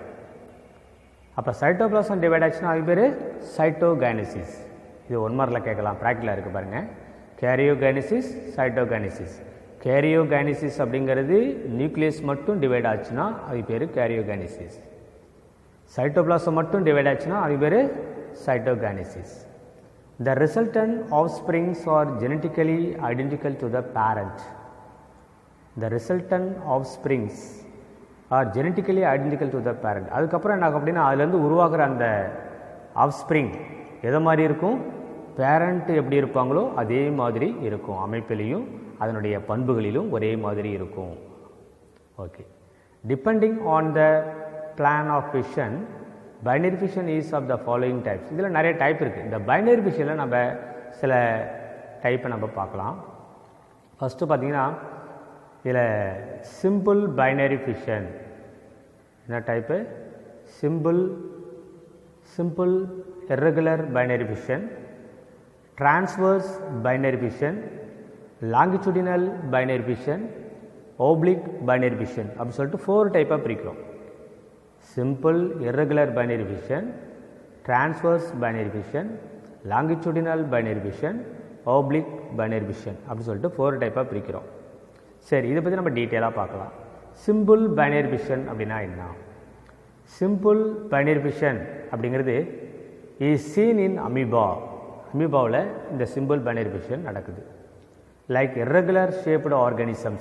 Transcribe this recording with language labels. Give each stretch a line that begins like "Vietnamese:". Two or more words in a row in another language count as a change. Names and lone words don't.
Tamil: அப்போ சைட்டோபிளாசம் டிவைட் ஆச்சுன்னா அது பேர் சைட்டோகைனசிஸ். இது 1 மார்க்கில் கேட்கலாம், ப்ராக்டிக்கலாக இருக்குது பாருங்கள். கேரியோகைனசிஸ், சைட்டோகைனசிஸ். கேரியோகைனசிஸ் அப்படிங்கிறது நியூக்ளியஸ் மட்டும் டிவைட் ஆச்சுன்னா அது பேர் கேரியோகைனசிஸ். சைட்டோபிளாசம் மட்டும் டிவைட் ஆச்சுன்னா அது பேர் சைட்டோகைனசிஸ்.
English: The resultant offsprings are genetically identical to the parent. The resultant offsprings are genetically identical to the parent.
Tamil: அதுக்கப்புறம் என்ன ஆகும் அப்படின்னா அதுலேருந்து உருவாகிற அந்த ஆஃப்ஸ்ப்ரிங் எதை மாதிரி இருக்கும், பேரண்ட் எப்படி இருப்பாங்களோ அதே மாதிரி இருக்கும், அமைப்பிலையும் அதனுடைய பண்புகளிலும் ஒரே மாதிரி இருக்கும். ஓகே,
English: depending on the plane of fission, binary fission is of the following types.
Tamil: இதில் நிறைய டைப் இருக்குது. இந்த
English: binary fission
Tamil: நம்ம சில டைப்பை நம்ம பார்க்கலாம். ஃபஸ்ட்டு பார்த்தீங்கன்னா இதில்
English: simple binary fission.
Tamil: என்ன டைப்பு?
English: simple irregular binary fission, transverse binary fission, longitudinal binary fission, oblique binary fission
Tamil: அப்படி சொல்லிட்டு 4 டைப்பாக பிரிக்கிறோம்.
English: simple irregular binary fission, transverse binary fission, longitudinal binary fission, oblique binary fission
Tamil: அப்படி சொல்லிட்டு 4 டைப்பாக பிரிக்கிறோம். சரி, இதை பற்றி நம்ம டீட்டெயிலாக பார்க்கலாம்.
English: simple binary fission
Tamil: அப்படின்னா என்ன?
English: simple binary fission அப்படிங்கிறது is seen in amoeba.
Tamil: அமீபாவில் இந்த
English: simple binary fission
Tamil: நடக்குது.
English: like irregular shaped organisms.